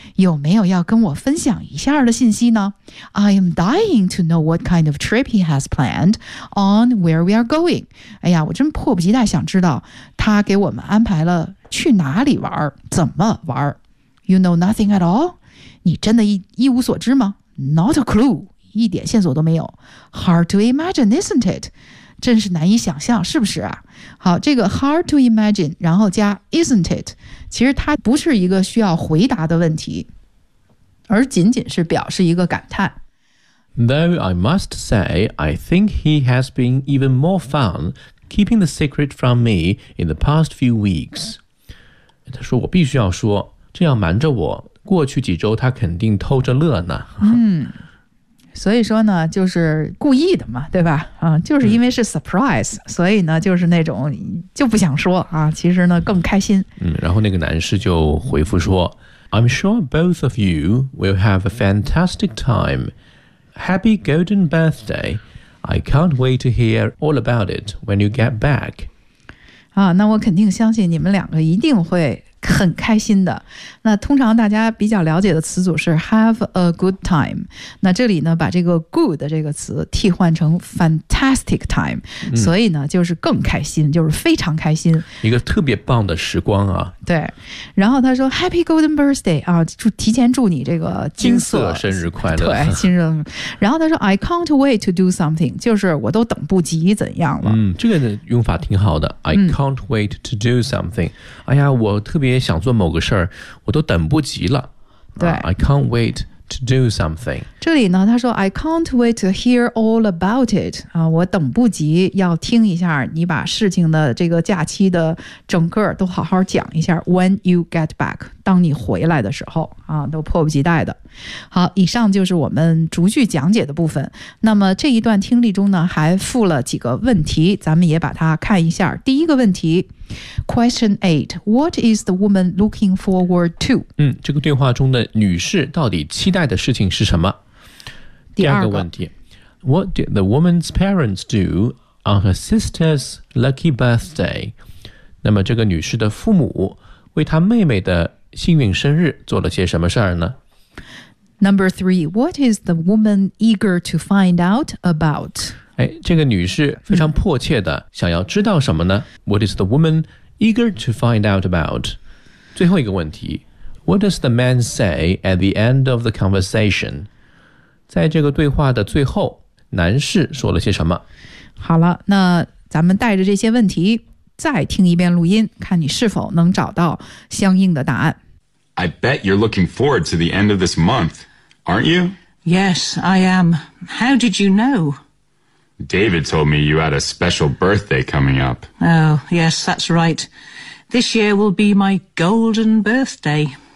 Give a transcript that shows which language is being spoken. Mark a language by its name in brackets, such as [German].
[Chinese] 有没有要跟我分享一下的信息呢 [English] ？I am dying to know what kind of trip he has planned on where we are going。 [Chinese] 哎呀，我真迫不及待想知道他给我们安排了去哪里玩，怎么玩。 [English] You know nothing at all？ [Chinese] 你真的一无所知吗 [English] ？Not a clue。 [Chinese] 一点线索都没有 [English] ，hard to imagine, isn't it？ [Chinese] 真是难以想象，是不是啊？好，这个 [English] hard to imagine， [Chinese] 然后加 [English] isn't it， [Chinese] 其实它不是一个需要回答的问题，而仅仅是表示一个感叹。 [English] Though I must say, I think he has been even more fun keeping the secret from me in the past few weeks。 [Chinese] 他说：“我必须要说，这样瞒着我，过去几周他肯定偷着乐呢。” 嗯。所以说呢，就是故意的嘛，对吧？啊，就是因为是 surprise，所以呢，就是那种就不想说啊，其实呢更开心。嗯，然后那个男士就回复说 [English] ，I'm sure both of you will have a fantastic time. Happy golden birthday! I can't wait to hear all about it when you get back. [Chinese] 啊，那我肯定相信你们两个一定会很开心的。那通常大家比较了解的词组是 [English] have a good time， [Chinese] 那这里呢把这个 good 这个词替换成 [English] fantastic time， [Chinese] 所以呢就是更开心，就是非常开心，一个特别棒的时光啊。对，然后他说 [English] happy golden birthday [Chinese] 啊，就提前祝你这个金色生日快乐。对，金色。然后他说 [English] I can't wait to do something， [Chinese] 就是我都等不及怎样了。嗯，这个用法挺好的。 [English] I can't wait to do something， [Chinese] 哎呀，我特别想做某个事儿，我都等不及了。对 [English] ，I can't wait to do something。 [Chinese] 这里呢，他说 [English] I can't wait to hear all about it。 [Chinese] 啊，我等不及要听一下你把事情的这个假期的整个都好好讲一下。 [English] When you get back， [Chinese] 当你回来的时候啊，都迫不及待的。好，以上就是我们逐句讲解的部分。那么这一段听力中呢，还附了几个问题，咱们也把它看一下。第一个问题。 [English] Question 8. What is the woman looking forward to? [Chinese] 嗯，这个对话中的女士到底期待的事情是什么？第二个问题。 [English] What did the woman's parents do on her sister's lucky birthday? [Chinese] 那么这个女士的父母为她妹妹的幸运生日做了些什么事儿呢？ [English] Number 3. What is the woman eager to find out about? [Chinese] 哎，这个女士非常迫切的想要知道什么呢？ [English] What is the woman eager to find out about? [Chinese] 最后一个问题 [English] ,What does the man say at the end of the conversation? [Chinese] 在这个对话的最后，男士说了些什么？好了，那咱们带着这些问题再听一遍录音，看你是否能找到相应的答案。 [English] I bet you're looking forward to the end of this month, aren't you? Yes, I am. How did you know? David told me you had a special birthday coming up. Oh, yes, that's right. This year will be my golden birthday.